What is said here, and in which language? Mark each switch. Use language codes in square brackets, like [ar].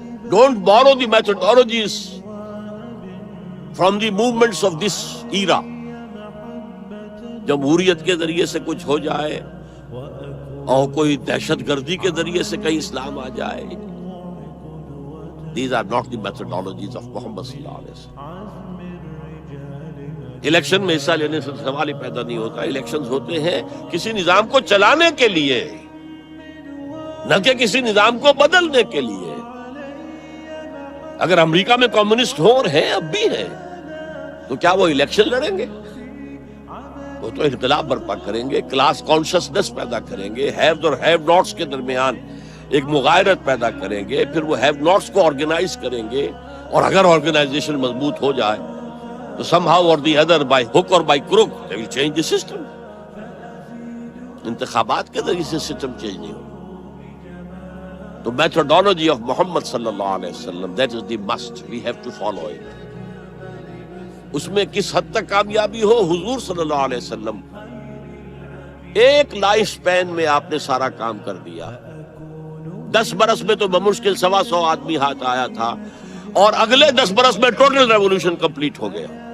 [en] Don't borrow the methodologies from the movements of this era. [ur] جمہوریت کے ذریعے سے کچھ ہو جائے اور کوئی دہشت گردی کے ذریعے سے کہیں اسلام آ جائے. [en] These are not the methodologies of Muhammad صلی اللہ علیہ وسلم. [ur] الیکشن میں حصہ لینے سے سوال ہی پیدا نہیں ہوتا. الیکشنز ہوتے ہیں کسی نظام کو چلانے کے لیے، نہ کہ کسی نظام کو بدلنے کے لیے. اگر امریکہ میں کمیونسٹ ہو اور ہیں، اب بھی ہیں، تو کیا وہ الیکشن لڑیں گے؟ وہ تو انقلاب برپا کریں گے، کلاس کانشسنس پیدا کریں گے، ہیوز اور ہیو ناٹس کے درمیان ایک مغایرت پیدا کریں گے، پھر وہ ہیو ناٹس کو آرگنائز کریں گے. اور اگر آرگنائزیشن مضبوط ہو جائے تو [en] somehow or the other, by hook or by crook, they will change the system. [ur] انتخابات کے ذریعے سے سسٹم چینج نہیں ہو. [en] تو methodology of محمد صلی اللہ علیہ وسلم، that is the must, we have to follow it. [ur] اس میں کس حد تک کامیابی ہو، حضور صلی اللہ علیہ وسلم ایک لائف سپین میں آپ نے سارا کام کر دیا. 10 برس میں تو بمشکل 125 آدمی ہاتھ آیا تھا، اور اگلے 10 برس میں ٹوٹل ریولوشن کمپلیٹ ہو گیا.